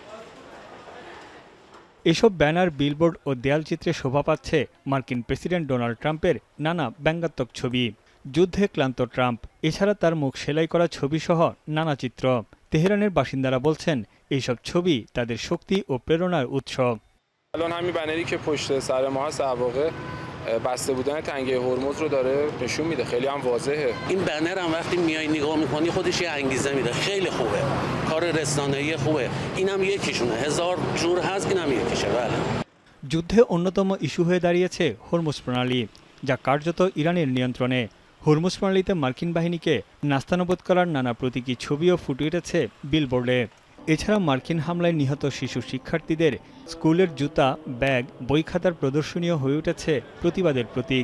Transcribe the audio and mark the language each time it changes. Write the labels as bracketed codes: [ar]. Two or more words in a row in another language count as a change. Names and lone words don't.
[bn] এসব ব্যানার, বিলবোর্ড ও দেয়ালচিত্রে শোভা পাচ্ছে মার্কিন প্রেসিডেন্ট ডোনাল্ড ট্রাম্পের নানা ব্যঙ্গাত্মক ছবি। যুদ্ধে ক্লান্ত ট্রাম্প, এছাড়া তার মুখ সেলাই করা ছবিসহ নানা চিত্র। তেহরানের বাসিন্দারা বলছেন, এইসব ছবি তাদের শক্তি ও প্রেরণার উৎস। [fa] الان همین بنری که پشت سر ما هست در واقع بسته بودن تنگه هرمز رو داره نشون میده. خیلی هم واضحه. این بنر هم وقتی میای نگاه میکنی خودش یه انگیزه میده. خیلی خوبه. کار رسانه‌ای خوبه. اینم یکیشونه. هزار جور هست، اینم یکیشه. بله. [bn] যুদ্ধে অন্যতম ইস্যু হয়ে দাঁড়িয়েছে হরমুজ প্রণালী, যা কার্যত ইরানের নিয়ন্ত্রণে। হরমুজ প্রণালীতে মার্কিন বাহিনীকে নাস্তানাবুদ করার নানা প্রতীকী ছবিও ফুটে উঠেছে বিলবোর্ডে। এছাড়া মার্কিন হামলায় নিহত শিশু শিক্ষার্থীদের স্কুলের জুতা, ব্যাগ, বই খাতার প্রদর্শনীয় হয়ে উঠেছে প্রতিবাদের প্রতীক।